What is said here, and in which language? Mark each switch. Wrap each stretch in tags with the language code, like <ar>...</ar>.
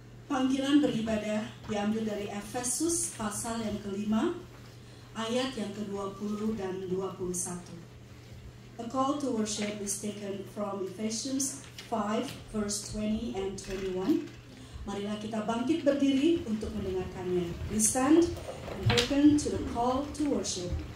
<id>Panggilan beribadah diambil dari Efesus pasal yang ke-5 ayat yang ke-20 dan 21.</id> <en>A call to worship is taken from Ephesians 5 verse 20 and 21.</en> <id>Marilah kita bangkit berdiri untuk mendengarkannya.</id> <en>We stand and hearken to the call to worship.</en>